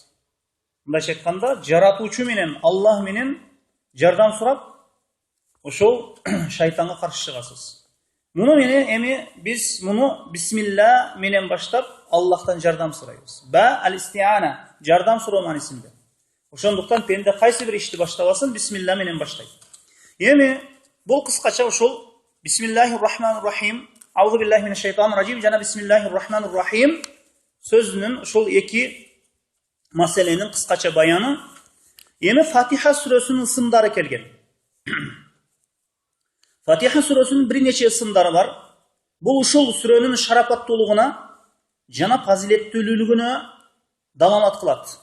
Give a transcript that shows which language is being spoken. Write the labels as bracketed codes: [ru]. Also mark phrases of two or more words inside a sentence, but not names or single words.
[ky] Мындайча айтканда, жаратуучу менен, Аллах менен жардам сурап, ошол шайтанга каршы чыгасыз. Муну менен эми биз муну бисмилла менен баштап Аллахтан жардам сурайбыз. [ar] باء الاستعانة, [ky] жардам суроо маанисинде. Ошондуктан пенде кайсы бир ишти баштабасын бисмилла менен баштайт. Эми бул кыскача ушул [ar] بسم الله الرحمن الرحيم، أعوذ بالله من الشيطان الرجيم [ky] жана [ar] بسم الله الرحمن الرحيم [ky] сөзүнүн ушул эки маселенин кыскача баяны. Эми Фатиха сүрөсүнүн ысымдары келген. Фатиха сүрөсүнүн бир нече ысымдары бар. Бул ушул сүрөнүн шарапаттуулугуна жана фазилеттүүлүгүнө далалат кылат.